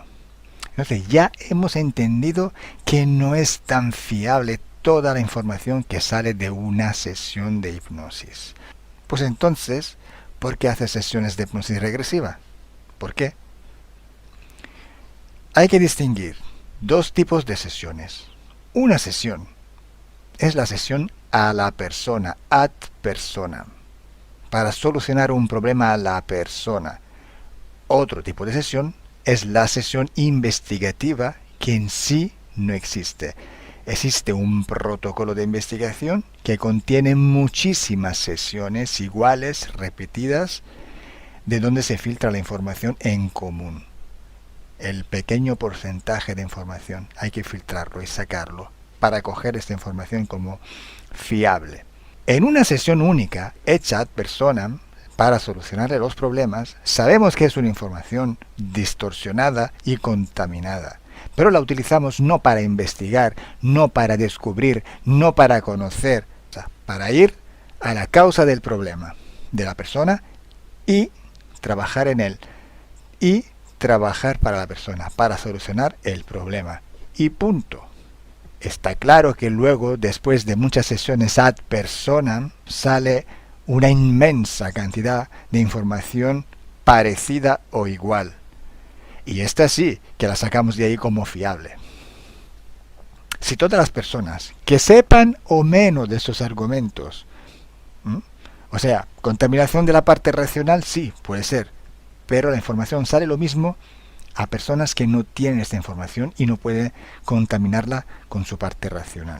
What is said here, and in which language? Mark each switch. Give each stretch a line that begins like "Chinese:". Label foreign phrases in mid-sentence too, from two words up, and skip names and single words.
Spanish: Entonces ya hemos entendido que no es tan fiable toda la información que sale de una sesión de hipnosis. Pues entonces, ¿por qué hacer sesiones de hipnosis regresiva? ¿Por qué? Hay que distinguir dos tipos de sesiones. Una sesión es la sesión a la persona,
Latin: ad personam,
Spanish: para solucionar un problema a la persona. Otro tipo de sesión es la sesión investigativa que en sí no existe. Existe un protocolo de investigación que contiene muchísimas sesiones iguales, repetidas, de donde se filtra la información en común. El pequeño porcentaje de información hay que filtrarlo y sacarlo para coger esta información como fiable. En una sesión única, hecha
Latin: ad personam,
Spanish: para solucionarle los problemas, sabemos que es una información distorsionada y contaminada, pero la utilizamos no para investigar, no para descubrir, no para conocer, o sea, para ir a la causa del problema de la persona y trabajar en él, y trabajar para la persona, para solucionar el problema. Y punto. Está claro que luego, después de muchas sesiones
Latin: ad personam,
Spanish: sale una inmensa cantidad de información parecida o igual. Y esta sí, que la sacamos de ahí como fiable. Si todas las personas que sepan o menos de estos argumentos, o sea, contaminación de la parte racional, sí, puede ser, pero la información sale lo mismo a personas que no tienen esta información y no pueden contaminarla con su parte racional.